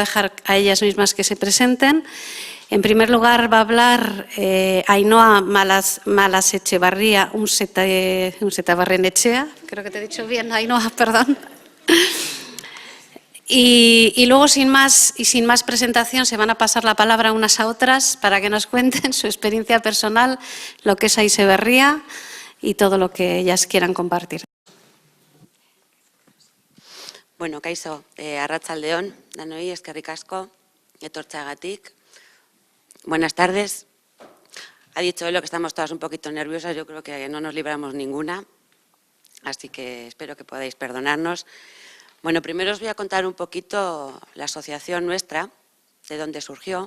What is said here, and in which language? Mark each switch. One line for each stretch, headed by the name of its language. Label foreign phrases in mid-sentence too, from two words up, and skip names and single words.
Spanish: Les voy a dejar a ellas mismas que se presenten. En primer lugar va a hablar Ainhoa Malas Echevarría Unsetabarrenechea, creo que te he dicho bien, Ainhoa, perdón. Y luego, sin más presentación, se van a pasar la palabra unas a otras para que nos cuenten su experiencia personal, lo que es Aiseberría y todo lo que ellas quieran compartir.
Basque: Bueno, kaixo, arratsaldeon, danoi, eskerrik asko, etortzeagatik.
Spanish: Buenas tardes. Ha dicho Elo que estamos todas un poquito nerviosas, yo creo que no nos libramos ninguna, así que espero que podáis perdonarnos. Bueno, primero os voy a contar un poquito la asociación nuestra, de dónde surgió.